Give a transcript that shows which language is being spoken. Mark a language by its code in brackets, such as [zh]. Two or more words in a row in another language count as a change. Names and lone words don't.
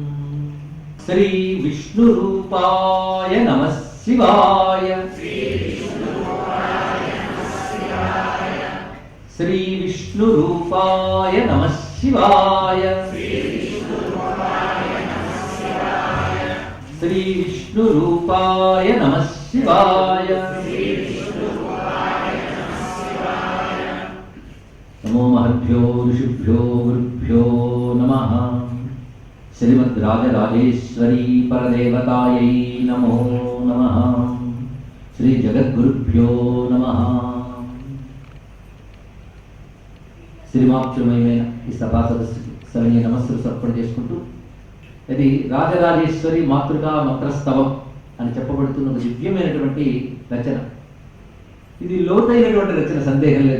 [sa] श्रीविष्णुरूपाय नमः शिवाय श्रीविष्णुरूपाय नमः शिवाय श्रीविष्णुरूपाय नमः शिवाय नमो महद्भ्यो ऋषिभ्यो गुरुभ्यो नमः। श्रीमद्राजराजेश्वरी परदेवतायै नमो नमः। श्री जगद्गुरुभ्यो नमः। [te] శ్రీమాతృమయమైన ఈ సభా సదస్సుకి సరైన నమస్సులు సమర్పణ చేసుకుంటూ ఇది రాజరాజేశ్వరి మాతృకా మంత్రస్తవం అని చెప్పబడుతున్న ఒక దివ్యమైనటువంటి రచన. ఇది లోతైనటువంటి రచన, సందేహం లేదు.